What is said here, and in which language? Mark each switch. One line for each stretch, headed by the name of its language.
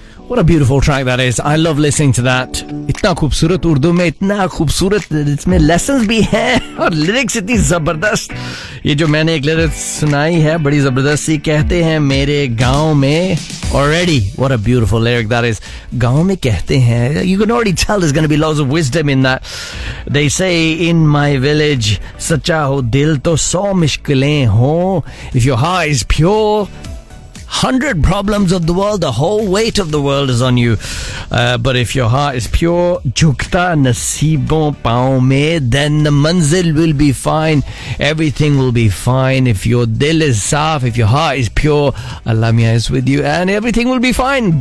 English: What a beautiful track that is. I love listening to that.
Hindi: इतना खूबसूरत उर्दू में, इतना खूबसूरत इसमें lessons भी हैं और lyrics इतनी जबरदस्त. ये जो मैंने एक lyrics सुनाई है बड़ी जबरदस्त सी, कहते हैं मेरे गांव में.
English: Already, what a beautiful lyric that is.
Hindi: गांव में कहते हैं.
English: You can already tell there's going to be lots of wisdom in that. They say, in my village,
Hindi: सच्चा हो दिल तो सौ मुश्किलें हो.
English: If your heart is pure, 100 problems of the world, the whole weight of the world is on you. But if your heart is pure,
Hindi: jhukta naseebon paon mein,
English: then the manzil will be fine. Everything will be fine. If your dil is saaf, if your heart is pure, Allah Mia is with you and everything will be fine.